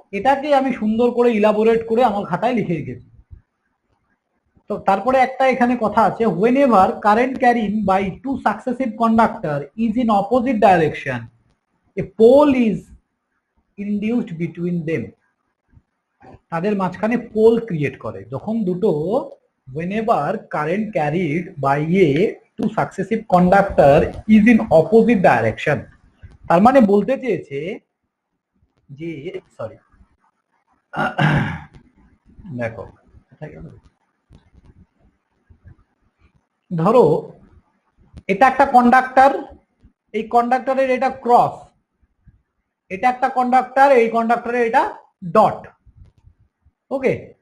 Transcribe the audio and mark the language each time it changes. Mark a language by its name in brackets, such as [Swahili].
[Bangla] এটাকে আমি সুন্দর করে ইলাবোরেট করে আমার খাতায় লিখে রেখেছি। তো তারপরে একটা এখানে কথা আছে, [English] Whenever current carrying by two successive conductor is in opposite direction, a pole is induced between them. [Bangla] তাদের মাঝখানে পোল ক্রিয়েট করে যখন দুটো, [English] whenever current carried by a two successive conductor is in opposite direction। [Bangla] তার মানে বলতে চেয়েছে যে, সরি দেখো ধরো এটা একটা কন্ডাক্টর, এই কন্ডাক্টরের এটা ক্রস, এটা একটা কন্ডাক্টর, এই কন্ডাক্টরের এটা ডট, ওকে?